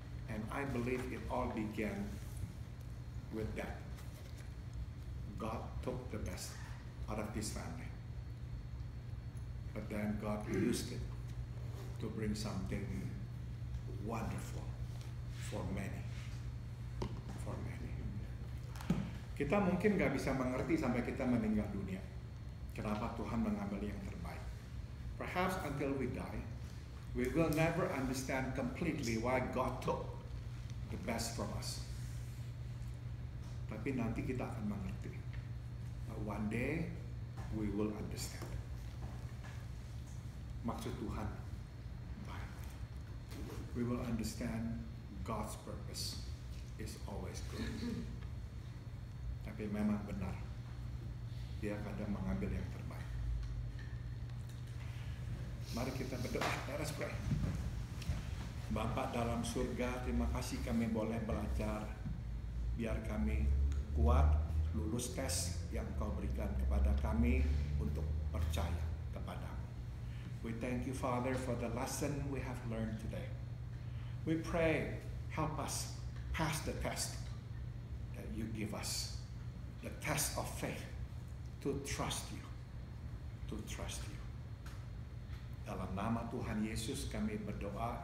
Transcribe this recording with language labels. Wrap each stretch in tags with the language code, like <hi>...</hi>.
<en>And I believe it all began with that. God took the best out of this family. But then God used it to bring something wonderful for many. For many.</en> <id>Kita mungkin gak bisa mengerti sampai kita meninggal dunia kenapa Tuhan mengambil yang terbaik.</id> <en>Perhaps until we die, we will never understand completely why God took the best from us.</en> <id>Tapi nanti kita akan mengerti.</id> <en>One day we will understand.</en> <id>Maksud Tuhan baik.</id> <en>We will understand God's purpose is always good.</en> <id>Tapi memang benar, Dia kadang mengambil yang terbaik. Mari kita berdoa.</id> <en>Let us pray.</en> <id>Bapa dalam surga, terima kasih kami boleh belajar. Biar kami kuat, lulus tes yang Kau berikan kepada kami untuk percaya kepadamu.</id> <en>We thank you, Father, for the lesson we have learned today. We pray, help us pass the test that you give us. The test of faith to trust you. To trust you.</en> <id>Dalam nama Tuhan Yesus kami berdoa.</id>